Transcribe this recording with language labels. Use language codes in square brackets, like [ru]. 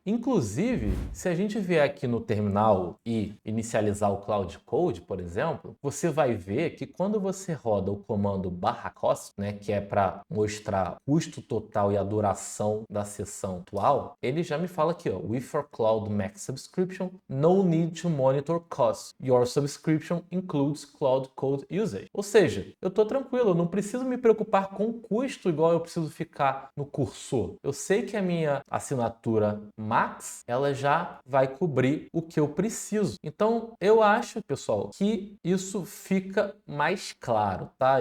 [pt] Inclusive, se a gente vier aqui no terminal e inicializar o Cloud Code, por exemplo, você vai ver que quando você roda o comando /cost, né, que é para mostrar o custo total e a duração da sessão atual, ele já me fala aqui, ó, [en] with your Cloud Max subscription, no need to monitor costs. Your subscription includes Cloud Code usage. [pt] Ou seja, eu estou tranquilo, eu não preciso me preocupar com o custo igual eu preciso ficar no cursor. Eu sei que a minha assinatura Max, ela já vai cobrir o que eu preciso. Então, eu acho, pessoal, que isso fica mais claro, tá?